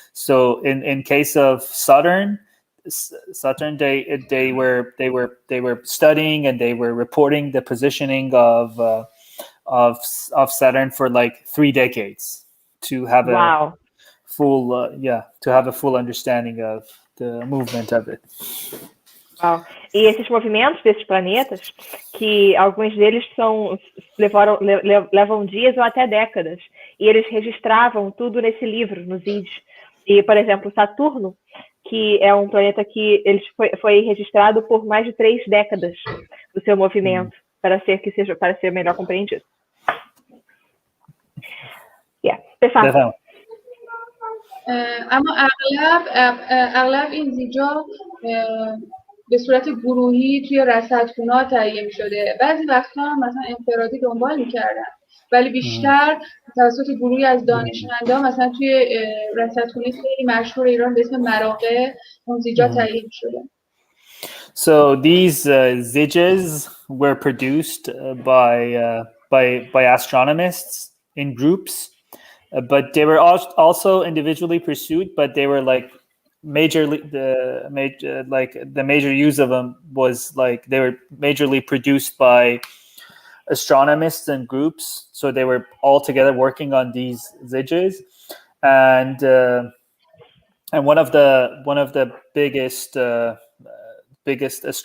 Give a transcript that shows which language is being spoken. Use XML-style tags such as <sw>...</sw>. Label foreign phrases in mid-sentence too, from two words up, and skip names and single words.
<en>So in case of Saturn, they were studying and they were reporting the positioning of Saturn for like 3 decades to have a full understanding of the movement of it. Wow.</en> <pt>E esses movimentos desses planetas, que alguns deles levam dias ou até décadas, e eles registravam tudo nesse livro, nos IDs. E, por exemplo, Saturno, que é um planeta que foi registrado por mais de 3 décadas do seu movimento, para ser melhor compreendido.</pt> <fa>بفهم. اما اغلب این زیجا به صورت گروهی توی رصدخونه‌ها تهیه می‌شده. بعضی وقتا هم مثلا انفرادی دنبال می‌کردن، ولی بیشتر توسط گروهی از دانشمندان مثلا توی رصدخونه خیلی مشهور ایران به اسم مراغه اون زیجا تهیه می‌شده.</fa> <en>So these zijes were produced by astronomists in groups, but they were also individually pursued, but they were like the major use of them was like they were majorly produced by astronomists and groups, so they were all together working on these zijes, and one of the biggest</en>